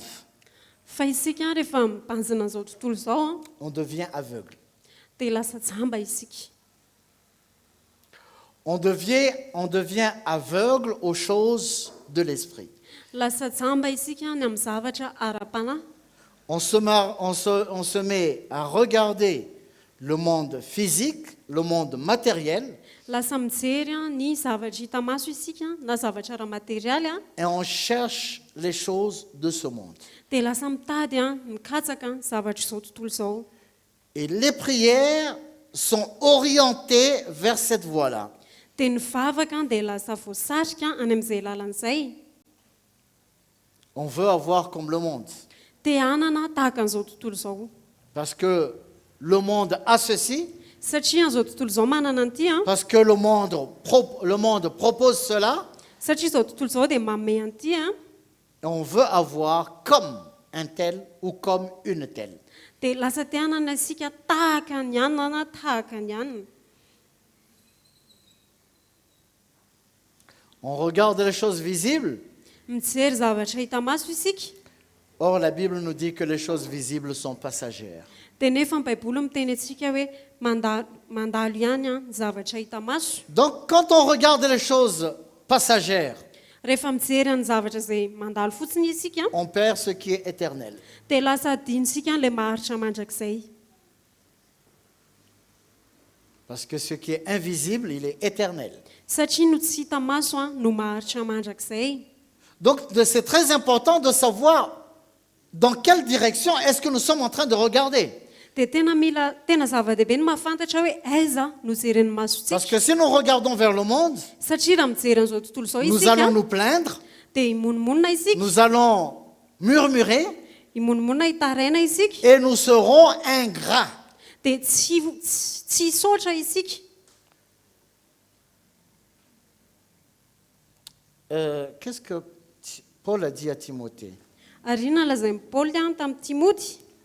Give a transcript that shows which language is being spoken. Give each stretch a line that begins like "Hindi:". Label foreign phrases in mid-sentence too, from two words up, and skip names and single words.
Malagasy: Fa isika rehefa mibanjina an'izao tontolo izao a
French: on devient aveugle.
Malagasy: dia lasa jamba isika.
French: On devient aveugle aux choses de l'esprit.
Malagasy: Lasa jamba isika ny amin'ny zavatra ara-panahy.
French: On se met à regarder le monde physique, le monde matériel,
Malagasy: Lasa mijery a ny zavatra hita maso isika na zavatra ara-materialy a
French: et on cherche les choses de ce monde.
Malagasy: dia lasa mitady a mikatsaka ny zavatra izao tontolo izao.
French: Et les prières sont orientées vers cette voie-là.
Malagasy: Dia ny vavaka dia lasa voasarika any amin'izay lalan'izay.
French: On veut avoir comme le monde.
Malagasy: Te hanana tahaka an'izao tontolo izao.
French: Parce que le monde a ceci,
Malagasy: Satria an'izao tontolo izao manana an'ity a.
French: parce que le monde propose cela,
Malagasy: Satria izao tontolo izao dia manome an'ity a.
French: et on veut avoir comme un tel ou comme une telle.
Malagasy: Dia lasa te hanana isika tahaka ny anina na tahaka ny anina.
French: On regarde les choses visibles.
Malagasy: Mijery zavatra hita maso isika.
French: Or, la Bible nous dit que les choses visibles sont passagères.
Malagasy: Dia nefa ny baiboly miteny antsika hoe mandalo ihany a ny zavatra hita maso.
French: Donc, quand on regarde les choses passagères,
Malagasy: Rehefa mijery ny zavatra izay mandalo fotsiny isika
French: on perd ce qui est éternel.
Malagasy: dia lasa adinisika ilay maharitra mandrakizay.
French: Parce que ce qui est invisible, il est éternel.
Malagasy: Satria no tsy hita maso a no maharitra mandrakizay.
French: Donc, c'est très important de savoir dans quelle direction est-ce que nous sommes en train de regarder.
Malagasy: Dia tena zava-dehibe ny mahafantatra hoe aiza no jeren'ny masontsika.
French: Parce que si nous regardons vers le monde,
Malagasy: Satria raha mijery an'izao tontolo izao
French: nous
Malagasy: isika
French: allons nous plaindre,
Malagasy: dia imonimonna isika.
French: nous allons murmurer
Malagasy: Imonimonna hitaraina isika
French: et nous serons ingrats.
Malagasy: dia tsy hisaotra isika.
French: Qu'est-ce que Paul a dit à Timothée?
Malagasy: Ary inona lazain'ny Paoly tamin'ny Timoty?